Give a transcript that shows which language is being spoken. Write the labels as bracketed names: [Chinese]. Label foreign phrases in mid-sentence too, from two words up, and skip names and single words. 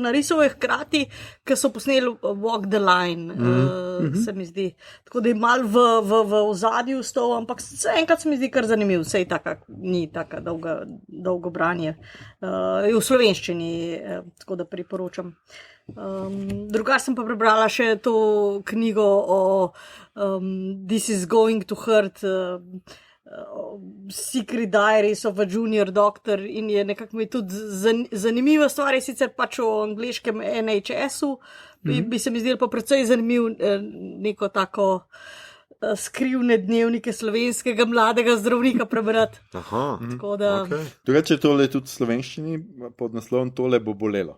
[Slovenian] Narisal je hkrati, ko so posneli Walk the Line, se mi zdi. Tako da je mal v ozadju stov, ampak enkrat se mi zdi kar zanimiv, sej ni taka dolgo branje. Je v slovenščini, tako da priporočam. Drugače sem pa prebrala še to knjigo o This is going to hurt, Secret Diaries of a Junior Doctor, in je nekako mi tudi zanimiva stvar, je sicer pač o angleškem NHS-u, bi se mi zdelo pa precej zanimiv neko tako skrivne dnevnike slovenskega mladega zdravnika prebrati. Aha, Tako da, Drugače je tole tudi v slovenščini, pod naslovom Tole bo bolelo.